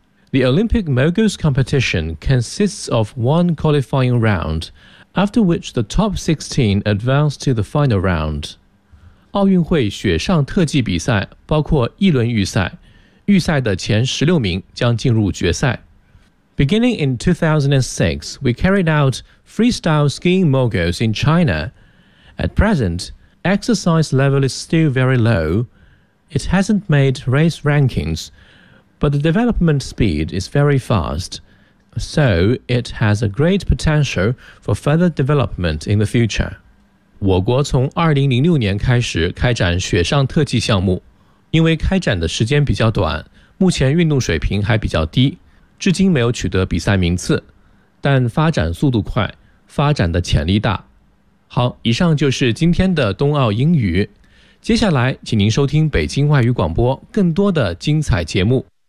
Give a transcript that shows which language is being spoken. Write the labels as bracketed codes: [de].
[en] The Olympic Moguls competition consists of one qualifying round, after which the top 16 advance to the final round. [zh] 奥运会雪上特技比赛包括一轮预赛，预赛的前16名将进入决赛。 [en] Beginning in 2006, we carried out freestyle skiing moguls in China. At present, exercise level is still very low. It hasn't made race rankings,But the development speed is very fast, so it has a great potential for further development in the future. [zh] 我国从2006年开始开展雪上特技项目，因为开展的时间比较短，目前运动水平还比较低，至今没有取得比赛名次，但发展速度快，发展的潜力大。好，以上就是今天的冬奥英语，接下来请您收听北京外语广播更多的精彩节目。